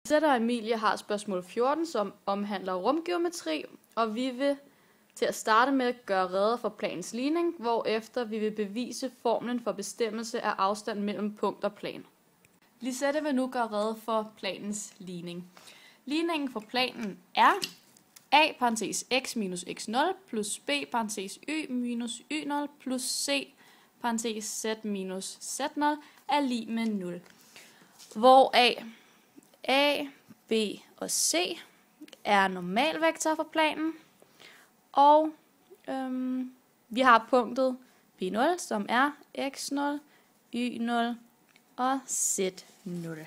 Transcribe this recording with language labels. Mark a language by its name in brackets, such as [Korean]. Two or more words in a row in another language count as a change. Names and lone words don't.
[Danish] Lisette og Emilie har spørgsmål 14, som omhandler rumgeometri, og vi vil til at starte med at gøre rede for planens ligning, hvorefter vi vil bevise formlen for bestemmelse af afstanden mellem punkt og plan. Lisette vil nu gøre rede for planens ligning. Ligningen for planen er a parentes x minus x0 plus b parentes y minus y0 plus c parentes z minus z0 er lig med 0. Hvor a, b og c er normalvektorer for planen, og vi har punktet p0, som er x0, y0 og z0.